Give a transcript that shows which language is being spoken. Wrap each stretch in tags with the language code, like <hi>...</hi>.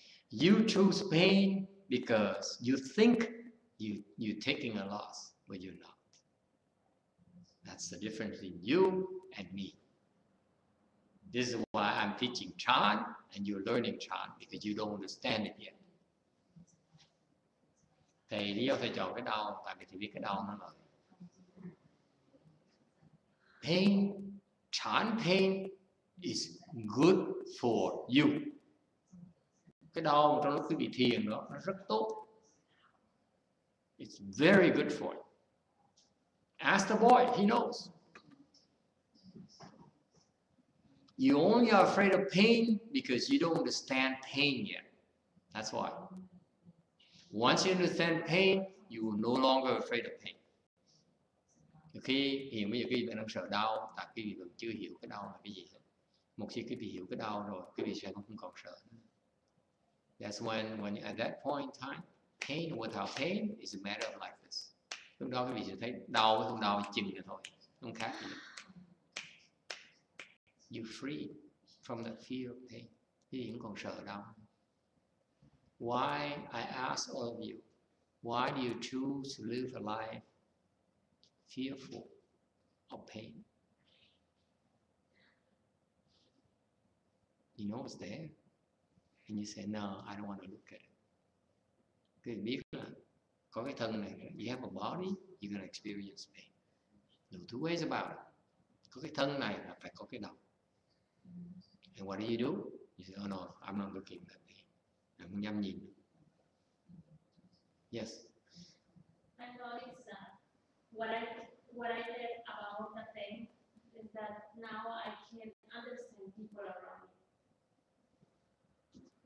<en>You choose pain because you think you're taking a loss, but you're not. That's the difference between you and me. This is why I'm teaching Chan and you're learning Chan, because you don't understand it yet.</en> <vi>Thầy lý do thầy chọn cái đau tại vì thầy biết cái đau nó là pain.</vi> <en>Chán pain is good for you.</en> <vi>Cái đau trong lúc quý vị thiền đó nó rất tốt.</vi> <en>It's very good for you. Ask the boy, he knows. You only are afraid of pain because you don't understand pain yet. That's why. Once you understand pain, you will no longer afraid of pain.</en> <vi>Khi hiện bây giờ quý vị đang sợ đau, tại quý vị vẫn chưa hiểu cái đau là cái gì hết. Một khi quý vị hiểu cái đau rồi, quý vị sẽ không còn sợ nữa.</vi> <en>That's when at that point in time, pain without pain is a matter of like this.</en> <vi>Lúc đó quý vị sẽ thấy đau với không đau chừng nữa thôi, không khác gì.</vi> <en>You're free from the fear of pain.</en> <vi>Quý vị không còn sợ đau.</vi> <en>Why, I ask all of you, why do you choose to live a life fearful of pain? You know it's there. And you say, no, I don't want to look at it.</en> <vi>Quý vị biết là có cái thân này,</vi> <en>you have a body, you're going to experience pain. No two ways about it.</en> <vi>Có cái thân này là phải có cái đầu.</vi> <en>And what do? You say, oh no, I'm not looking at that pain.</en> <vi>Em không dám nhìn.</vi> <en>Yes. I noticed that what I learned about the pain is that now I can understand people around me.</en>